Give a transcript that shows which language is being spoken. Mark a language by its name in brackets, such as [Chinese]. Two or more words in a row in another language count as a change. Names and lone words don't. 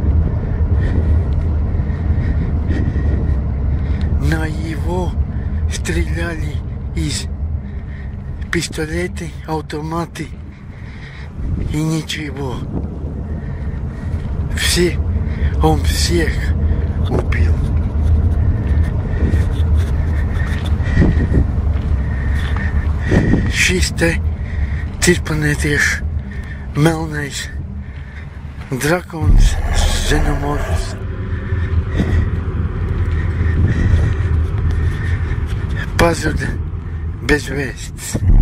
[Russian] На его стреляли из пистолета, автоматы и ничего. Он всех убил. [Latvian] Šis te citplanētiešu melnais drakons Xenomorphs pazuda bez vēsts.